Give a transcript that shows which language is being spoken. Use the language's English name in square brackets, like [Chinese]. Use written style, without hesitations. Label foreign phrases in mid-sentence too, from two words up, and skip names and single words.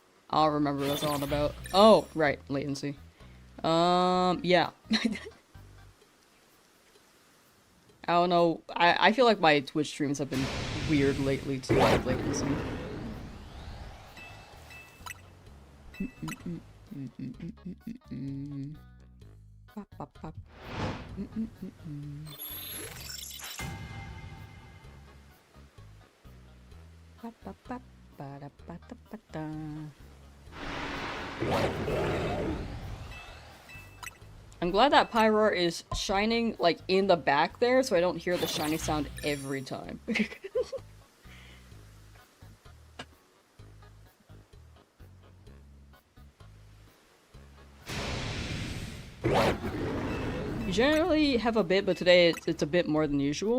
[English] I'll remember what that's all about. Oh, right, latency. Yeah. I don't know. I feel like my Twitch streams have been weird lately too, with latency. Pop, pop, pop. Pop, pop, pop. Ba-da-ba-da-ba-da. I'm glad that Pyroar is shining, like, in the back there, so I don't hear the shiny sound every time. You generally have a bit, but today it's a bit more than usual.